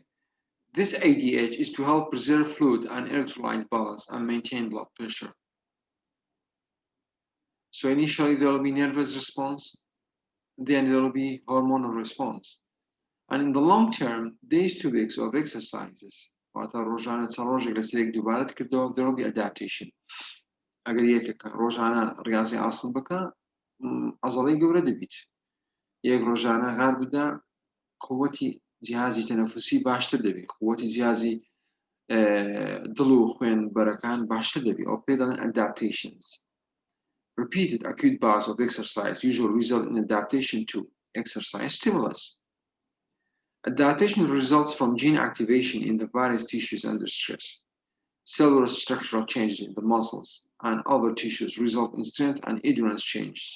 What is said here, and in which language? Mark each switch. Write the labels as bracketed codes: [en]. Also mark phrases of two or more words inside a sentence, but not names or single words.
[en] This ADH is to help preserve fluid and electrolyte balance and maintain blood pressure. So initially there will be nervous response, then there will be hormonal response. And in the long term, these 2 weeks of exercises, there will be adaptation. [ckb] اگر یەکێک ڕۆژانە ڕاضی ئاسڵ بکە ئەزەڵی گەورە دەبیت یەک ڕۆژانە غار بدە [ar] قوتي جهازي تنفسي [ckb] باشتر دەبێت [ar] قوتي جهازي [ckb] دڵ و خوێن بەرەکان باشتر دەبێت ئەو پێ دەڵێن adaptations. [en] Repeated acute bouts of exercise usually result in adaptation to exercise stimulus. Adaptation results from gene activation in the various tissues under stress. Cellular structural changes in the muscles and other tissues result in strength and endurance changes.